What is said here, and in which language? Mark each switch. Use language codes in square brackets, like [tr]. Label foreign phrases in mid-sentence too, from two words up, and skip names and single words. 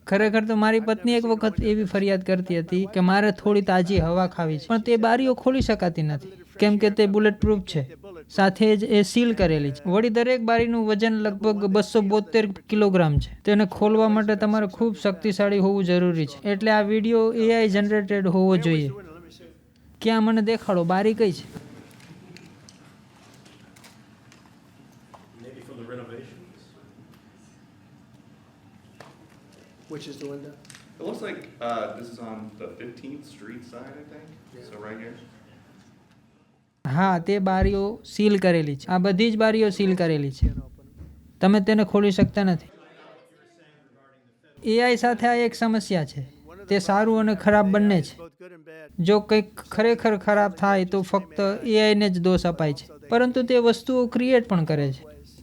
[gu] ખરેખર તો મારી પત્ની એક વખત એવી ફરિયાદ કરતી હતી કે મારે થોડી તાજી હવા ખાવી છે, પણ તે બારીઓ ખોલી શકાતી નથી, કેમ કે તે બુલેટ પ્રૂફ છે. સાથે જ એ સીલ કરેલી છે. વળી દરેક બારીનું વજન લગભગ 272 કિલોગ્રામ છે. તેને ખોલવા માટે તમારે ખૂબ શક્તિશાળી હોવું જરૂરી છે. એટલે આ વિડીયો [en] AI generated [gu] હોવો જોઈએ. ક્યાં મને દેખાડો, બારી કઈ છે? [en] Maybe from the renovations. Which is the window? It looks like this is on the 15th Street side, I think. Yeah. So right here. [gu] હા, તે બારીઓ સીલ કરેલી છે. આ બધી જ બારીઓ સીલ કરેલી છે. તમે તેને ખોલી શકતા નથી. એઆઈ સાથે આ એક સમસ્યા છે. તે સારું અને ખરાબ બંને છે. [en] Both good and bad. [gu] જો કંઈક ખરેખર ખરાબ થાય તો ફક્ત એઆઈને જ દોષ અપાય છે. પરંતુ તે વસ્તુઓ ક્રિએટ પણ કરે છે.